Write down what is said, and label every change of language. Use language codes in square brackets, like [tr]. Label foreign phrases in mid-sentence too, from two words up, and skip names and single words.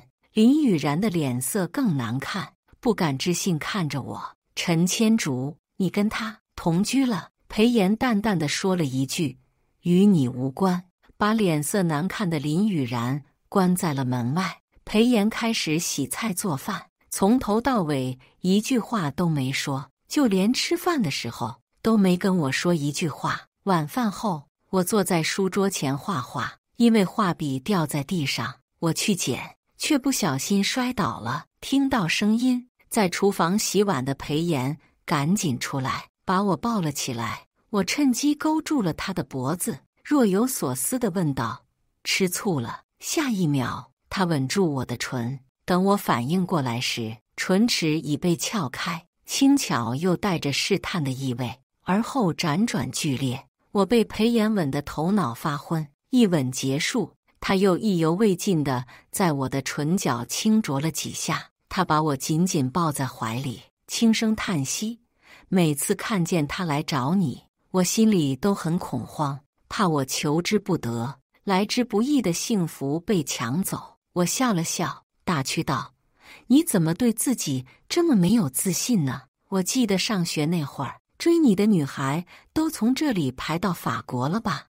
[zh] 林雨然的臉色更難看，不敢置信看着我。陳千竹，你跟他同居了？裴炎淡淡地說了一句：與你無關，把臉色難看的林雨然關在了門外。裴炎開始洗菜做飯，從頭到尾一句話都沒說，就連吃飯的時候都沒跟我說一句話。晚飯後，我坐在書桌前畫畫，因為畫筆掉在地上，我去撿，卻不小心摔倒了。聽到聲音，在廚房洗碗的裴炎趕緊出來，把我抱了起來。我趁機勾住了他的脖子，若有所思地問道：吃醋了？下一秒，他吻住我的唇，等我反應過來時，唇齒已被撬開，輕巧又帶着試探的意味，而後輾轉劇烈。我被裴炎吻得頭腦發昏，一吻結束，他又意猶未盡地在我的唇角輕啄了幾下。他把我緊緊抱在懷裡，輕聲嘆息：每次看見他來找你，我心裡都很恐慌，怕我求之不得，來之不易的幸福被搶走。我笑了笑，打趣道：你怎麼對自己這麼沒有自信呢？我記得上學那會兒，追你的女孩都從這裡排到法國了吧？